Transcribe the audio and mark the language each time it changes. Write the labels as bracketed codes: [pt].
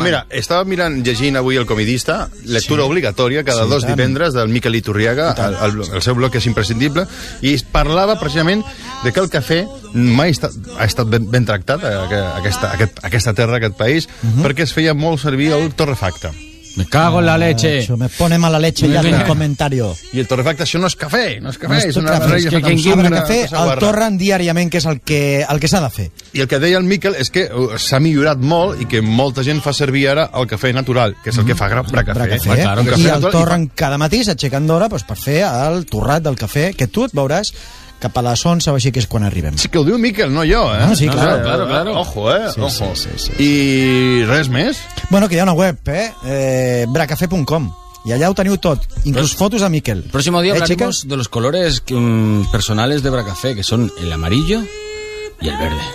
[ca] No, mira, estava mirant, llegint avui El Comidista, lectura obligatòria cada dos divendres del Miquel Iturriaga, el seu bloc és imprescindible, i parlava precisament de que el cafè mai ha estat ben tractat, aquesta terra, aquest país, perquè es feia molt servir el torrefacte. [es] Me cago en la leche. Me pone mala leche ya en el comentario. [ca] Y el torrefacte, això no és cafè. No és cafè. És que [es] quien quiera [ca] cafè, el torren diàriament, que és el que s'ha de fer. I el que deia el Miquel és que s'ha millorat molt i que molta gent fa servir ara el cafè natural, que és el que fa Bracafé. Bracafé. I el torren cada matí, s'aixecant d'hora, per fer el torrat del cafè, que tu et veuràs cap a les 11 o així, que és quan arribem. Sí, que ho diu Miquel, no jo, eh? Ah, sí, clar. [es] Claro, claro, claro. Ojo, eh? Sí, ojo. Sí. [ca] I res més? Bueno, que hi ha una web, eh? Bracafé.com. I allà ho teniu tot, inclús fotos de Miquel. [es] Próximo dia hablaremos de los colores personales de Bracafé, que son el amarillo y el verde.